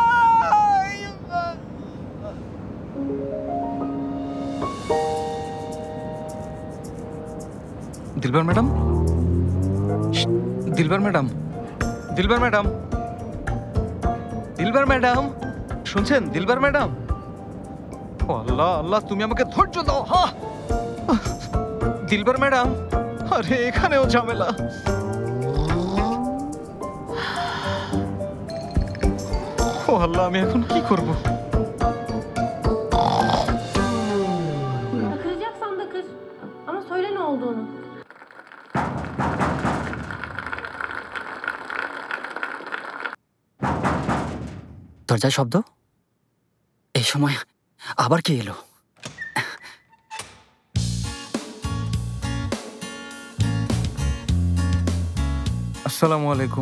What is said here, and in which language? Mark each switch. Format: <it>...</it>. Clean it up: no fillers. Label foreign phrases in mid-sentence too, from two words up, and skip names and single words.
<bn>দিলবার ম্যাডাম, দিলবার ম্যাডাম, দিলবার ম্যাডাম, দিলবার ম্যাডাম, শুনছেন দিলবার ম্যাডাম? ও আল্লাহ আল্লাহ, তুমি আমাকে ধৈর্য দাও। হ্যাঁ দিলবার ম্যাডাম, আরে এখানেও ঝামেলা। ও আল্লাহ, আমি এখন কি করব?</bn> <tr>Kıracaksan da kır. Ama söyle ne olduğunu.</tr> <bn>দরজায় শব্দ। এই সময় আবার কে এলো? আসসালামু আলাইকুম।</bn>